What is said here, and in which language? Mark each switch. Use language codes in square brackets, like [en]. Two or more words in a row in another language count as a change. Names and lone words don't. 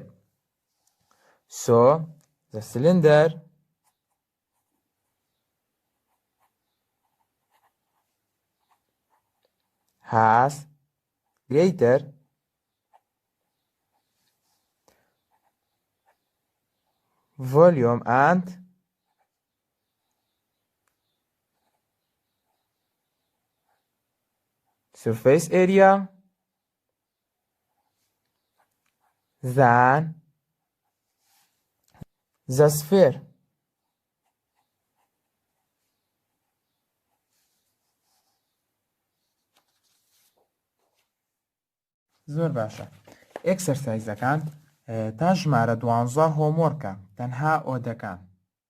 [en] So, the cylinder has greater volume and surface area than the sphere. [ckb] زۆر باشە. ئێکسەرسایزەکان تا ژمارە 12 هۆمۆرکە تەنها ئۆدەکان.